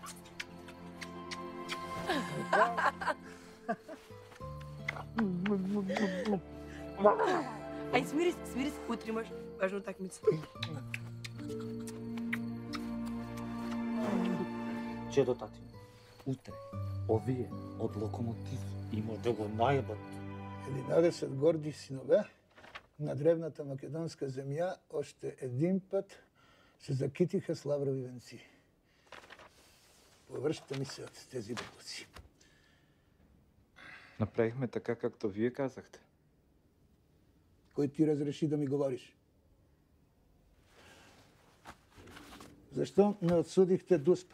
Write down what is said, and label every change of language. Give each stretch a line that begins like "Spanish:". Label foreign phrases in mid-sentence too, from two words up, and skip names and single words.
Macedonian: Ај, смири се, утре имаш важна такмица. Чедо татино, утре, овие од Локомотив има да го најбат.
Bulgarian: 11 горди синове на древната македонска земја още един път се закитиха с лаврови венци. Површите ми се от тези буклуци. Направихме така, както вие казахте. Кой ти разреши да ми говориш? Защо не отсудихте Дуспа?